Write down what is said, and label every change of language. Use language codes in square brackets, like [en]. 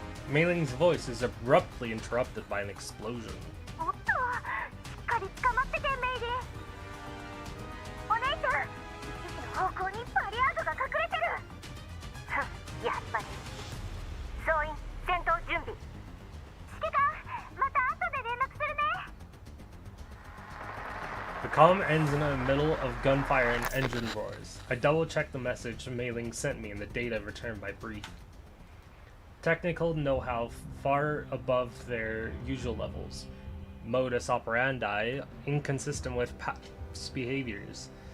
[en] Mei Ling's voice is abruptly interrupted by an explosion. [ja] おっと、しっかり捕まってて、メイリン。お姉ちゃん、1時の方向にバリアードが隠れてる。やっぱり。総員、戦闘準備。指揮官、また後で連絡するね。 [en] The comm ends in the middle of gunfire and engine roars. I double-check the message Mei Ling sent me and the data returned by brief. Technical know-how far above their usual levels. Modus operandi inconsistent with past behaviors.